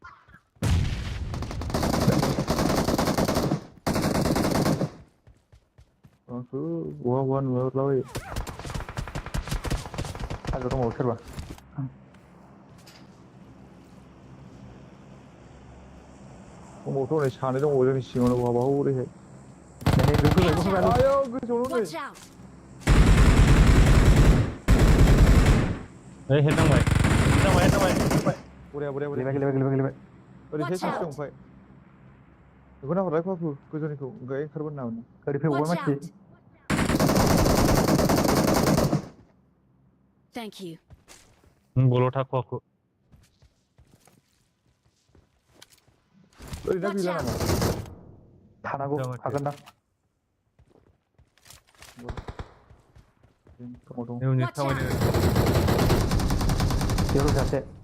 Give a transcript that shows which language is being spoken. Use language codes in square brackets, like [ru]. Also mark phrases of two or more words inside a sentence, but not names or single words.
[brx] आंखौ बहा नुहरलाबायो हाजोआव दंबावो सोरबा दंबावथ' नै सानै दंबावो जोंनि सिङावनो बहाबा हरैहाय नै बेयाव फैबाय आयौ गोजौआवनो नै [en] Watch out! [brx] हेड नांबाय बरिया गेलेबाय ओरैहाय [en] Watch [brx] सासे दं [en] out! [brx] ओमफ्राय बेखौ नाहरलाय फाफु गोजौनिखौ ओमफ्राय ओंखारबोनो नामोन गारि फैबावबाय [en] Watch [brx] मानसि [en] out! Thank you. [brx] बल थाखुवाखु ओरैना [en] Watch [brx] गैला [en] out! [brx] नामा थानांगौ हागोन दां दङ नेउनि [en] Watch [brx] खामानि [en] out! [brx] बेयाव सासे